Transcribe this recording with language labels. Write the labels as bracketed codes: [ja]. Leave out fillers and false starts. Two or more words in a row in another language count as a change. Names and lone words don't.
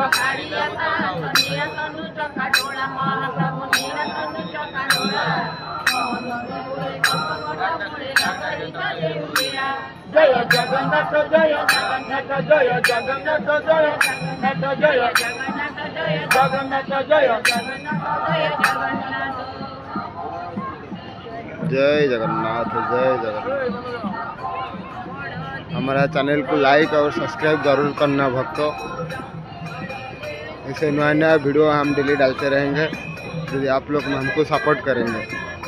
[or] କାଳିଆ ସାହସ ନିରାସନୁ ଚକା ଡୋଳା। ମହାପ୍ରଭୁ ନିରାସନୁ ଚକା ଡୋଳା। ଜୟ ଜଗନ୍ନାଥ ଜୟ ଜଗନ୍ନାଥ ଜୟ ଜଗନ୍ନାଥ ଜୟ ଜଗନ୍ନାଥ ଜୟ ଜଗନ୍ନାଥ ଜୟ ଜଗନ୍ନାଥ ଜୟ [hi] जय जगन्नाथ जय जगन्नाथ। हमारा चैनल को लाइक और सब्सक्राइब जरूर करना भक्तों। ऐसे नया नया वीडियो हम डेली डालते रहेंगे यदि आप लोग हमको सपोर्ट करेंगे।